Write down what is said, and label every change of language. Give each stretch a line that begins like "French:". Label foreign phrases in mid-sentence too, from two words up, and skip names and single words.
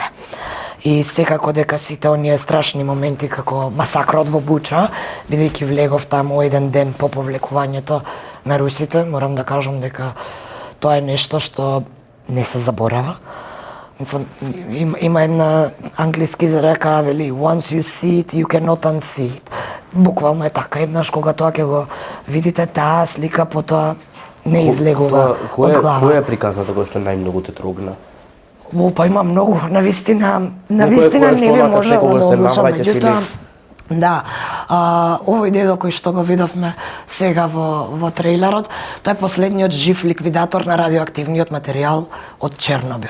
Macedonian: И секако дека сите оние страшни моменти како масакрот во Буча, бидејќи влегов таму еден ден по повлекувањето на русите, морам да кажам дека тоа е нешто што не се заборава. Има една англиски изрека, вели
English: once you see it, you cannot unsee it.
Macedonian: Буквално е така, еднаш кога тоа ќе го видите таа слика, потоа не излегува од глава. Која е приказната која што најмногу те трогна? Па има многу, навистина не би можела да одлучам, меѓутоа, да, овој дедо кој што го видовме сега во трейлерот, тој е последниот жив ликвидатор на радиоактивниот материјал од Чернобил.